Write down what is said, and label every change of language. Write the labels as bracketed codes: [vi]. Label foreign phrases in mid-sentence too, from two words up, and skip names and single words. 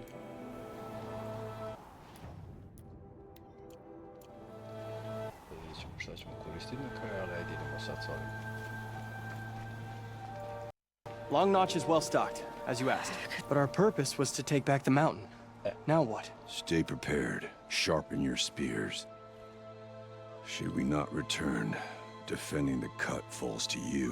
[bs] Vidjet ćemo šta ćemo koristiti na kraju, ali ajde idemo sad s ovim. [en] Long Notch is well stocked, as you asked. But our purpose was to take back the mountain. Now what? Stay prepared. Sharpen your spears. Should we not return, defending the cut falls to you.